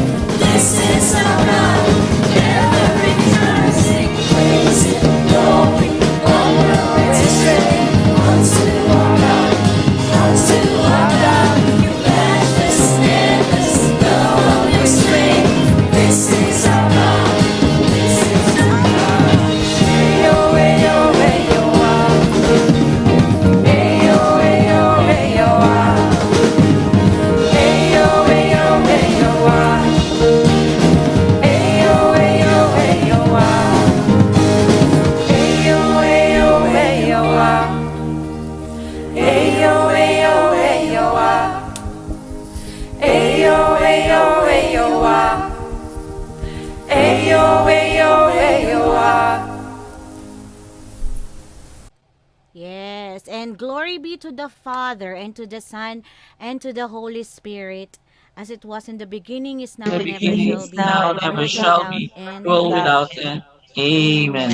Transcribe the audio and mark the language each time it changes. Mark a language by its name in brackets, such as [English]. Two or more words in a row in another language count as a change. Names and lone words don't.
[English] This is our God, ever rejoicing, praising, glory, honor, and strength. Unto our God, your matchless, endless, the one restraint. This is our God, this is our God. [Yoruba] Ayo, ayo, ayo, ah. Ayo, ayo, ayo, ah. Ayo, ayo, ayo, ah. Ayo, ayo, ayo, ah. Ayo, ayo, ayo, ah. Ayo, ayo, ayo, ah. Ayo, ayo, ayo, ah. Ayo, ayo, ayo, ah. [English] Yes, and glory be to the Father, and to the Son, and to the Holy Spirit, as it was in the beginning, is now, The and ever beginning shall is be, now, and world ever shall without be, end. world without end. Amen.